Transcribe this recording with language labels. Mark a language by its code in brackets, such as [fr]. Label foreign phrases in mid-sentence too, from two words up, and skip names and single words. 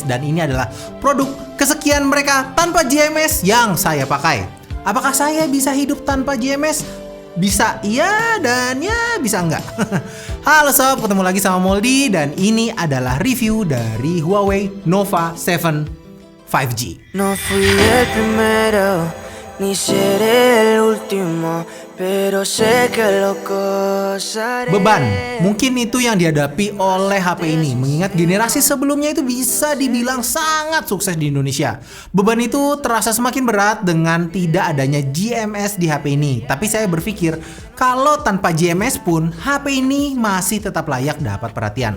[id] Dan ini adalah produk kesekian mereka tanpa GMS yang saya pakai. Apakah saya bisa hidup tanpa GMS? Bisa iya dan ya bisa enggak. Halo sob, ketemu lagi sama Moldy dan ini adalah review dari Huawei Nova 7 5G. [es] No fui el primero, ni seré el último, pero sé que lo gozaré. [id] Beban, mungkin itu yang dihadapi oleh HP ini, mengingat generasi sebelumnya itu bisa dibilang sangat sukses di Indonesia. Beban itu terasa semakin berat dengan tidak adanya GMS di HP ini. Tapi saya berpikir, kalau tanpa GMS pun, HP ini masih tetap layak dapat perhatian.